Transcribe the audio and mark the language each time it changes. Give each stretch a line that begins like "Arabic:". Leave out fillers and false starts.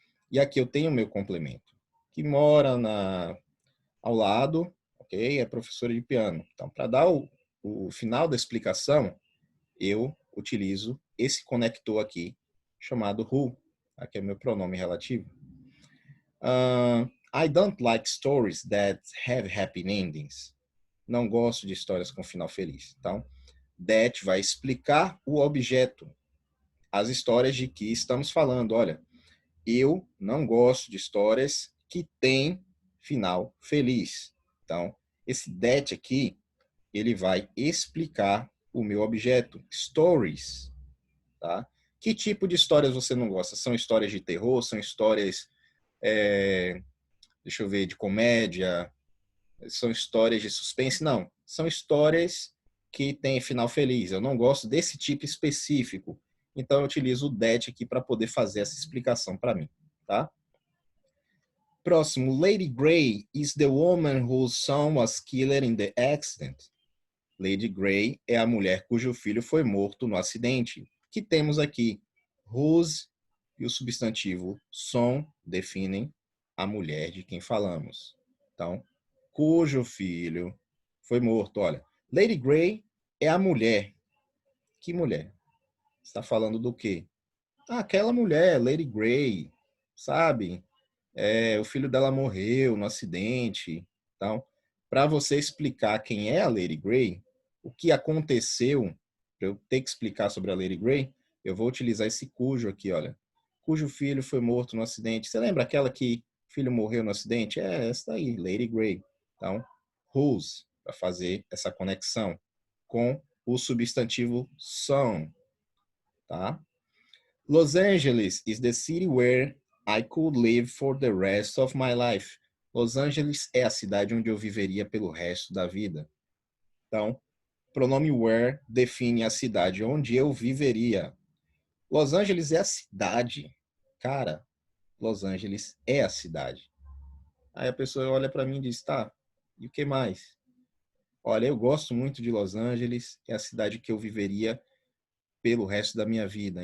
Portuguese: E aqui eu tenho o meu complemento, que mora ao lado, ok? É professora de piano. Então, para dar o final da explicação, eu utilizo esse conector aqui, chamado who. Aqui é o meu pronome relativo.
English: I don't like stories that have happy endings.
Portuguese: Não gosto de histórias com final feliz. Então, that vai explicar o objeto, as histórias de que estamos falando. Olha, eu não gosto de histórias que têm final feliz. Então, esse that aqui, ele vai explicar o meu objeto, stories, tá? Que tipo de histórias você não gosta? São histórias de terror? São histórias, deixa eu ver, de comédia? São histórias de suspense? Não, são histórias que têm final feliz. Eu não gosto desse tipo específico. Então, eu utilizo o that aqui para poder fazer essa explicação para mim, tá? Próximo,
English: Lady Grey is the woman whose son was killed in the accident.
Portuguese: Lady Grey é a mulher cujo filho foi morto no acidente. Que temos aqui? Whose e o substantivo son definem a mulher de quem falamos. Então, cujo filho foi morto. Olha, Lady Grey é a mulher. Que mulher? Está falando do quê? Aquela mulher, Lady Grey, sabe? O filho dela morreu no acidente. Então, para você explicar quem é a Lady Grey, o que aconteceu, para eu ter que explicar sobre a Lady Grey, eu vou utilizar esse cujo aqui, olha. Cujo filho foi morto no acidente. Você lembra aquela que o filho morreu no acidente? É essa aí, Lady Grey. Então, whose, para fazer essa conexão com o substantivo son, tá?
English: Los Angeles is the city where I could live for the rest of my life.
Portuguese: Los Angeles é a cidade onde eu viveria pelo resto da vida. Então, pronome where define a cidade onde eu viveria. Los Angeles é a cidade. Cara, Los Angeles é a cidade. Aí a pessoa olha para mim e diz, tá, e o que mais? Olha, eu gosto muito de Los Angeles, é a cidade que eu viveria pelo resto da minha vida.